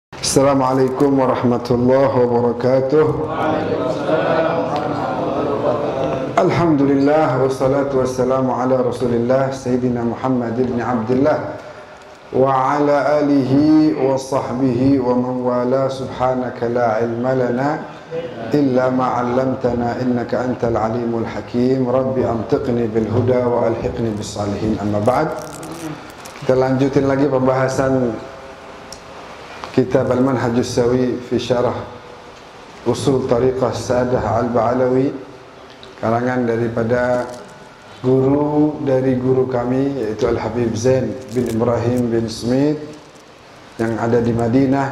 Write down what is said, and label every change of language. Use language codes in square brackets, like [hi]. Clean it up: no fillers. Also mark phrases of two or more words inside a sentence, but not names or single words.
[ar] السلام عليكم ورحمة الله وبركاته. الحمد لله والصلاة والسلام على رسول الله سيدنا محمد بن عبد الله وعلى آله وصحبه ومن والاه. سبحانك لا علم لنا إلا ما علمتنا إنك أنت العليم الحكيم. رب أنطقني بالهدى وألحقني بالصالحين. أما بعد. [id] Kita lanjutin lagi pembahasan kitab Al-Manhajus Sawi fi Syarah Usul Tariqah Sa'adah Al-Ba'alawi, karangan daripada guru dari guru kami, yaitu Al-Habib Zain bin Ibrahim bin Smith yang ada di Madinah.